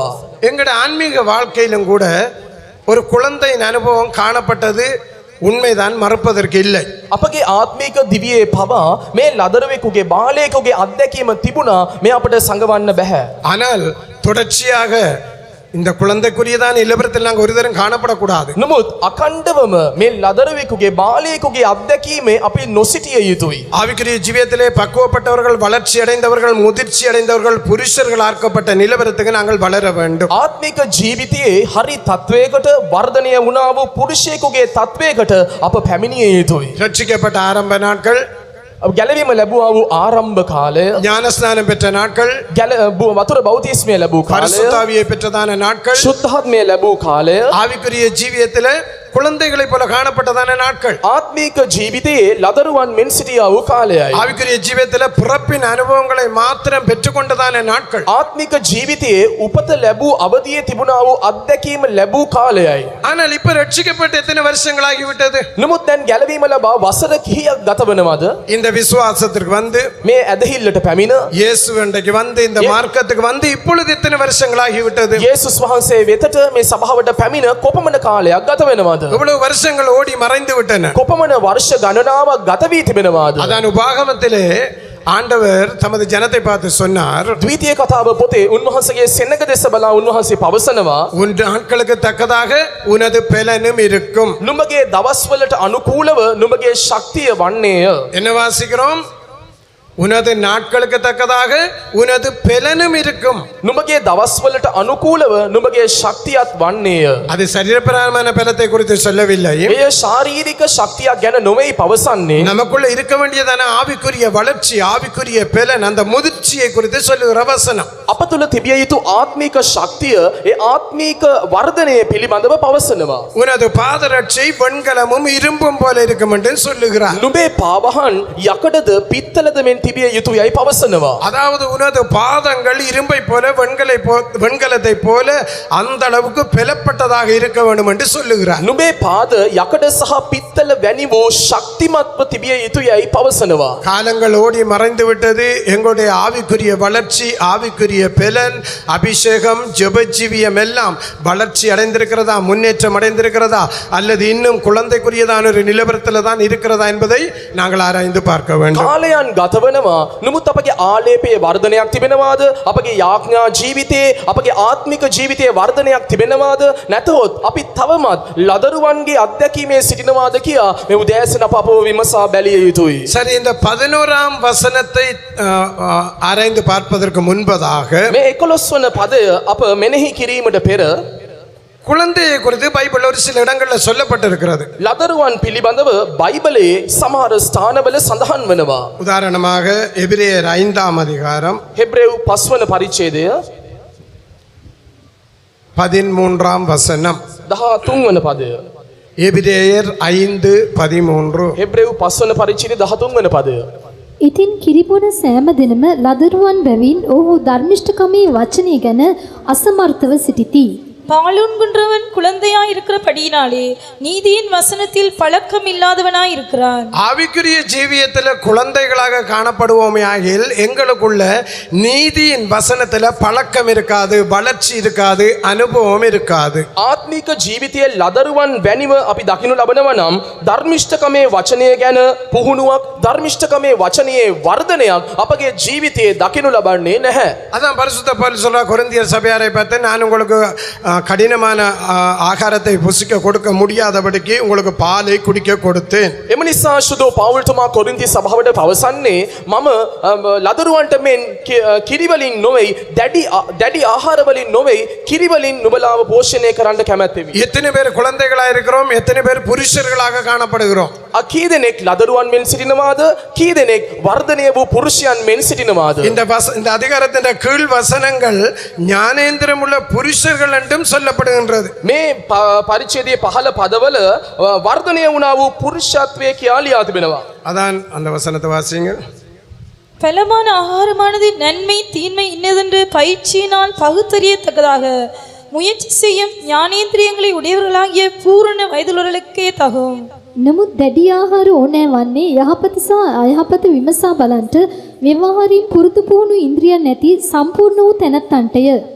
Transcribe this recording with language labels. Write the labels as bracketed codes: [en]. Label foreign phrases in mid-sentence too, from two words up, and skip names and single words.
[ta] எங்களுடைய ஆன்மீக வாழ்க்கையிலும் கூட ஒரு குழந்தையின் அனுபவம் காணப்பட்டது உண்மைதான், மறுப்பதற்கு இல்லை. [si] අපගේ ආත්මික දිවියේ පවා මේ ලදරුවෙකුගේ බාලයෙකුගේ අත්දැකීම තිබුණා. මේ අපට සංගවන්න බෑ. [ta] ஆனால் தொடர்ச்சியாக இந்த குழந்தைக்குரியதான இலவரத்தில் நாங்கள் ஒரு தரம் காணப்படக்கூடாது. [si] නමුත් අකණ්ඩවම මේ ලදරුවෙකුගේ බාලයෙකුගේ අත්දැකීමේ අපි නොසිටිය යුතුයි. [ta] ஆவிக்குரிய ஜீவியத்திலே பக்குவப்பட்டவர்கள், வளர்ச்சி அடைந்தவர்கள், முதிர்ச்சி அடைந்தவர்கள், புருஷர்கள் ஆக்கப்பட்ட நிலவரத்துக்கு நாங்கள் வளர வேண்டும். [si] ආත්මික ජීවිතයේ හරි තත්වයකට වර්ධනය වුණා වූ පුරුෂයෙකුගේ තත්වයකට අප පැමිණිය යුතුයි. [ta] ரட்சிக்கப்பட்ட ஆரம்ப நாட்கள், [si] ගැලවීම ලැබුවා වූ ආරම්භ කාලය, [ta] ஞானஸ்நானம் பெற்ற நாட்கள், [si] වතුර බෞතිස්මය ලැබූ කාලය, [ta] பரிசுத்தாவியை பெற்றதான நாட்கள், [si] සුද්ධාත්මය ලැබූ කාලය, [ta] ஆவிக்குரிய ஜீவியத்திலே குழந்தைகளை போல காணப்பட்டதான நாட்கள், [si] ආත්මික ජීවිතයේ ලදරුවන් මෙන් සිටියා වූ කාලයයි. [ta] ஆவிக்குரிய ஜீவியத்திலே பிறப்பின் அனுபவங்களை மாத்திரம் பெற்றுக்கொண்டதான நாட்கள், [si] ආත්මික ජීවිතයේ උපත ලැබූ අවදියේ තිබුණා වූ අත්දැකීම ලැබූ කාලයයි. [ta] ஆனால் இப்ப ரட்சிக்கப்பட்டு எத்தனை வருஷங்களாகி விட்டது? [si] නමුත් දැන් ගැලවීම ලබා වසර කිහියක් ගත වෙනවද? [ta] இந்த விசுவாசத்திற்கு வந்து, [si] මේ ඇදහිල්ලට පැමිණ [ta] இயேசு அன்றைக்கு வந்து, இந்த மார்க்கத்துக்கு வந்து இப்பொழுது எத்தனை வருஷங்களாகி விட்டது? [si] යේසුස් වහන්සේ වෙතට මේ සභාවට පැමිණ කොපමණ කාලයක් ගත වෙනවද? [ta] இவ்வளவு வருஷங்கள் ஓடி மறைந்து விட்டன. [si] කොපමණ වර්ෂ ගණනාවක් ගත වී තිබෙනවාද? [ta] அதான் உபாகமத்திலே ஆண்டவர் தமது ஜனத்தை பார்த்து சொன்னார், [si] ද්විතීය කතාව පොතේ උන්වහන්සේගේ සෙනඟ දෙස බලා උන්වහන්සේ පවසනවා, [ta] உன் நாட்களுக்கு தக்கதாக உனது பெலனும் இருக்கும். [si] නුඹගේ දවස්වලට අනුකූලව නුඹගේ ශක්තිය වන්නේය. [ta] என்ன வாசிக்கிறோம்? உனது நாட்களுக்கு தக்கதாக உனது பெலனும் இருக்கும். [si] නුඹගේ දවස්වලට අනුකූලව නුඹගේ ශක්තියත් වන්නේය. [ta] அது சரீரப்பிரகாரமான பெலத்தை குறித்து சொல்லவில்லை. [si] එය ශාරීරික ශක්තියක් ගැන නොවේ පවසන්නේ. [ta] நமக்குள்ள இருக்க வேண்டியதான ஆவிக்குரிய வளர்ச்சி, ஆவிக்குரிய பெலன், அந்த முதிர்ச்சியை குறித்து சொல்லுகிற வசனம். [si] අප තුළ තිබිය යුතු ආත්මික ශක්තිය, ඒ ආත්මික වර්ධනය පිළිබඳව පවසනවා. [ta] உனது பாதரட்சை வெண்கலமும் இரும்பும் போல இருக்கும் என்று சொல்லுகிறார். [si] නුඹේ පාවහන් යකඩද පිත්තලද මෙන් තිබිය යුතුයයි පවසනවා. [ta] அதாவது உனது பாதங்கள் இரும்பை போல வெண்கலத்தை போல அந்த அளவுக்கு பெலப்பட்டதாக இருக்க வேண்டும் என்று சொல்லுகிறார். [si] නුඹේ පාද යකඩ සහ පිත්තල වැනි වූ ශක්තිමත්ව තිබිය යුතුයයි පවසනවා. [ta] காலங்கள் ஓடி மறைந்து விட்டது. எங்களுடைய ஆவிக்குரிய வளர்ச்சி, ஆவிக்குரிய பெலன், அபிஷேகம், ஜெபஜீவியம் எல்லாம் வளர்ச்சி அடைந்திருக்கிறதா, முன்னேற்றம் அடைந்திருக்கிறதா, அல்லது இன்னும் குழந்தைக்குரியதான ஒரு நிலவரத்தில் தான் இருக்கிறதா என்பதை நாங்கள் ஆராய்ந்து பார்க்க வேண்டும். [si] කාලයන් ගත වෙනවා. නමුත් අපගේ ආලේපයේ වර්ධනයක් තිබෙනවාද? අපගේ යාඥා ජීවිතයේ, අපගේ ආත්මික ජීවිතයේ වර්ධනයක් තිබෙනවාද? නැතහොත් අපි තවමත් ලදරුවන්ගේ අත්දැකීමේ සිටිනවාද කියා මේ උදෑසන අප අපව විමසා බැලිය යුතුයි. [ta] சரி, இந்த 11ஆம் வசனத்தை ஆராய்ந்து பார்ப்பதற்கு முன்பதாக [si] මේ 11 වන පදය අප මෙනෙහි කිරීමට පෙර [ta] குழந்தையை குறித்து பைபிள் ஒரு சில இடங்களில் சொல்லப்பட்டிருக்கிறது. [si] ලදරුවන් පිළිබඳව බයිබලයේ සමහර ස්ථානවල සඳහන් වෙනවා. [ta] உதாரணமாக எபிரேயர் 5ஆம் அதிகாரம் [si] හෙබ්‍රේවු 5 වන පරිච්ඡේදය [ta] 13ஆம் வசனம். [si] 13 වන පදය. [ta] எபிரேயர் 5:13. [si] හෙබ්‍රේවු 5 වන පරිච්ඡේදය 13 වන පදය. ඉතින් කිරිබොන සෑම දිනම ලදරුවන් බැවින් ඔහු ධර්මිෂ්ඨකමේ වචනය ගැන අසමර්ථව සිටිති. [ta] பாலுண்கின்றவன் குழந்தையாய் இருக்கிறபடியினாலே நீதியின் வசனத்தில் பழக்கம் இல்லாதவனாய் இருக்கிறான். ஆவிக்குரிய ஜீவியத்தில் குழந்தைகளாக காணப்படுவோமே ஆகில் எங்களுக்குள்ள நீதியின் வசனத்தில் பழக்கம் இருக்காது, வளர்ச்சி இருக்காது, அனுபவம் இருக்காது. [si] ආත්මික ජීවිතයේ ලදරුවන් වැනිව අපි දකිනු ලබනවා නම් ධර්මිෂ්ඨකමේ වචනය ගැන පුහුණුවක්, ධර්මිෂ්ඨකමේ වචනයේ වර්ධනයක් අපගේ ජීවිතයේ දකිනු ලබන්නේ නැහැ. [ta] அதான் பரிசுத்த பவுல் சொல்றார் கொரிந்தியர் சபையாரை பார்த்து, நான் உங்களுக்கு கடினமான ஆகாரத்தை புசிக்க கொடுக்க முடியாதபடிக்கு உங்களுக்கு பாலை குடிக்க கொடுத்தேன். [si] එම නිසා සුදෝ පවුල්තුමා කොරින්ති සභාවට පවසන්නේ මම ලදරුවන්ට මෙන් කිරිවලින් නොවේ දැඩි ආහාරවලින් නොවේ කිරිවලින් නුඹලාව පෝෂණය කරන්න කැමැත්තෙමි. [ta] எத்தனை பேர் குழந்தைகளாக இருக்கிறோம், எத்தனை பேர் புருஷர்களாக காணப்படுகிறோம். [si] කී දෙනෙක් ලදරුවන් මෙන් සිටිනවාද, කී දෙනෙක් වර්ධනය වූ පුරුෂයන් මෙන් සිටිනවාද? [ta] இந்த அதிகாரத்தின் கீழ் வசனங்கள் ஞானேந்திரம் உள்ள புருஷர்கள் என்றும் சொல்லப்படுகின்றது. [si] මේ පරිච්ඡේදයේ 15 පදවල වර්ධනය වුණා වූ පුරුෂත්වයේ කියා ලියා තිබෙනවා. [ta] அதான் அந்த வசனத்தை வாசியுங்கள். பலமான ஆகாரமானது நன்மை தீன்மை இன்னதென்று பயிற்சியினால் பகுத்தறியத்தக்கதாக முயற்சி செய்யும் ஞானேந்திரியங்களை உடையவர்களாகிய பூரண வயதுள்ளவர்களுக்கே தகும். [si] නමුත් දැඩි ආහාර ඕනෑ වන්නේ යහපත සහ අයහපත විමසා බලන්ට ව්‍යවහාරින් පුරුදු පුහුණු ඉන්ද්‍රියන් නැති සම්පූර්ණ වූ තැනැත්තන්ටය.